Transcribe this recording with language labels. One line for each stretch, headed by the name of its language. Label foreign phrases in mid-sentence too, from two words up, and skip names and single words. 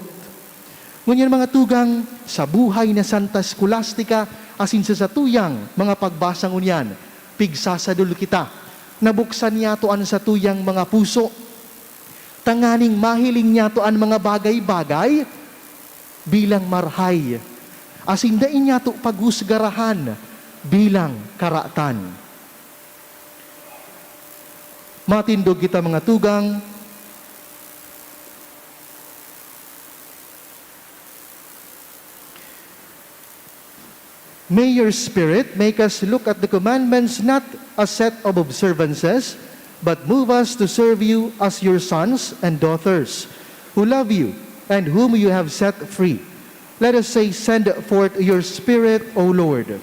Bikol: Ngunyan mga tugang, sa buhay na Santa Scholastica, asin sa satuyang mga pagbasa ngunyan, pigsasadul kita, nabuksan niya to an satuyang mga puso, tanganing mahiling niya to an mga bagay-bagay, bilang marhay, asin dain niya to paghusgarahan, bilang karatan. Matindog kita mga tugang,
English: may your Spirit make us look at the commandments not a set of observances, but move us to serve you as your sons and daughters, who love you and whom you have set free, Let us say, send forth your Spirit, O Lord.